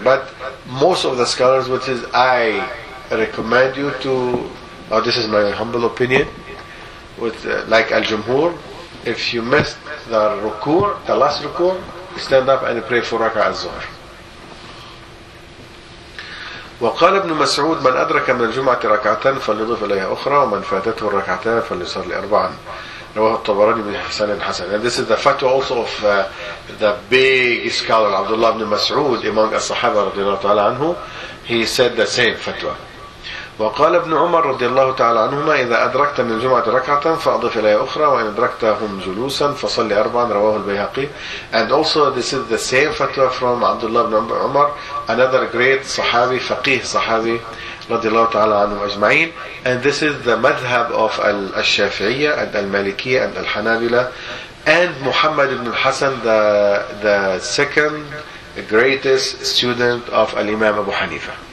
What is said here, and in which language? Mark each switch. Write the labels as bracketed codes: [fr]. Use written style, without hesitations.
[en] But most of the scholars, which is I recommend you to, or this is my humble opinion, with like Al-Jumhur, if you missed the Rukur, the last Rukur, stand up and pray for Raka Al-Zuhr. [ar] وقال ابن مسعود من أدرك من الجمعة ركعتان فليضف إليها أخرى ومن فاتته الركعتان فليصلي أربعا رواه الطبراني بن حسن حسن. [en] And this is the fatwa also of the big scholar Abdullah ibn Mas'ud among الصحابة [ar] رضي الله تعالى عنه. [en] He said the same fatwa. [ar] وقال ابن عمر رضي الله تعالى عنهما إذا أدركت من الجمعة ركعة فأضف إليها أخرى وإن أدركتهم جلوسا فصلي أربعا رواه البيهقي. [en] And also this is the same fatwa from Abdullah ibn Umar, another great [ar] صحابي فقيه صحابي رضي الله تعالى عنه أجمعين. [en] And this is the madhab of الشافعية and المالكية and الحنابلة and محمد بن الحسن, the second greatest student of الإمام أبو حنيفة.